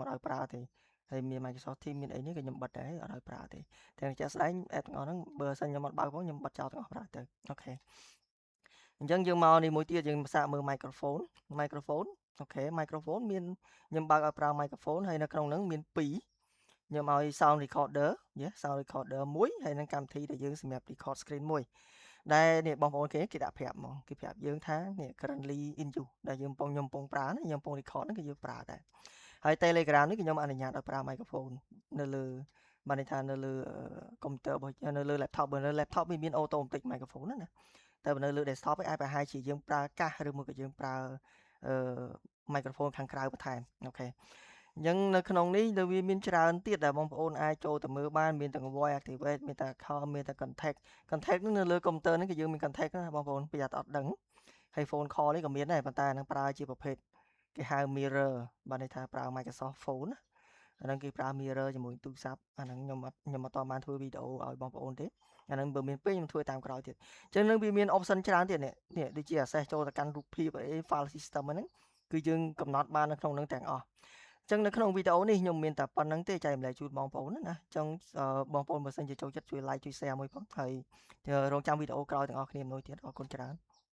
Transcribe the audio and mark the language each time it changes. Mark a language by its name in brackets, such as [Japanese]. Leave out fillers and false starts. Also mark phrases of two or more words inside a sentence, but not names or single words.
[Khmer] ត់ឲ្យប្រើទេហើយមាន Microsoft Teams មានអីនេះក៏ខ្ញុំបិទដែរអត់ឲ្យប្រើទេតែជាក់ស្ដែង app ទាំងអស់ហ្នឹងបើសិនខ្ញុំអត់បើកផងខ្ញុំបិទចោលទាំងអស់ប្រើទៅអូខេអញ្ចឹងយើង មកនេះមួយទៀតយើងសាកមើល microphone អូខេ microphone មានខ្ញុំបើកឲ្យប្រើ microphone ហើយនៅក្នុងហ្នឹងមាន2ខ្ញុំឲ្យ [English] sound recorder sound recorder [Khmer] មួយហើយនឹងកម្មវិធីដែលយើងសម្រាប់ [English] record screen [Khmer] មួយដែលនេះបងប្អូនគេដាក់ប្រាប់ហ្មងគេប្រាប់យើងថានេះ [English] currently in use [Khmer] ដែលខ្ញុំកំពុងប្រើនេះខ្ញុំកំពុង record ហ្នឹងគឺយើងប្រើដែរហើយ Telegram នេះខ្ញុំអនុញ្ញាតឲ្យប្រើ microphone នៅលើបានន័យថានៅលើកុំព្យូទ័ររបស់នៅលើ laptop បើនៅ laptop វាមាន [English] automatic microphone [Khmer] ណាតែបើនៅលើ desktop ឯងអាចប្រហែលជាយើងប្រើកាសឬមួយក៏យើងប្រើ microphone ខាងក្រៅបន្ថែមអូខេអញ្ចឹងនៅក្នុងនេះនៅវាមានច្រើនទៀតដែលបងប្អូនអាចចូលទៅមើលបានមានទាំង [English] voice activate [Khmer] មានទាំង call មានទាំង contact នឹងនៅលើ កុំព្យូទ័រនេះគឺយើងមាន contact ណាបងប្អូនប្រយ័ត្នអត់ដឹងហើយ [English] phone call [Khmer] នេះក៏មានដែរប៉ុន្តែនឹងប្រើជាប្រភេទគេហៅ mirror បានន័យថាប្រើ Microsoft Phone ណាអាហ្នឹងគេប្រើ mirror ជាមួយទូរស័ព្ទអាហ្នឹងខ្ញុំអត់បានធ្វើវីដេអូឲ្យបងប្អូនទេអាហ្នឹងបើមានពេលខ្ញុំធ្វើតាមក្រោយទៀតអញ្ចឹងនឹងវាមាន option ច្រើនទៀតនេះដូចជា access ចូលទៅកាន់រូបភាពអី [English] file system [Khmer] ហ្នឹងគឺយើងកំណត់បាននៅក្នុងហ្នឹងទាំងអស់អញ្ចឹងនៅក្នុងវីដេអូនេះខ្ញុំមានតែប៉ុណ្្នឹងទេចែករំលែកជូនបងប្អូនណាអញ្ចឹងបងប្អូនបើសិនជាចូលចិត្តជួយ like ជួយ share មួយផងហើយរងចាំវីដេអូក្រោយទាំងអស់គ្នាមួយទៀតអរគុណច្រើន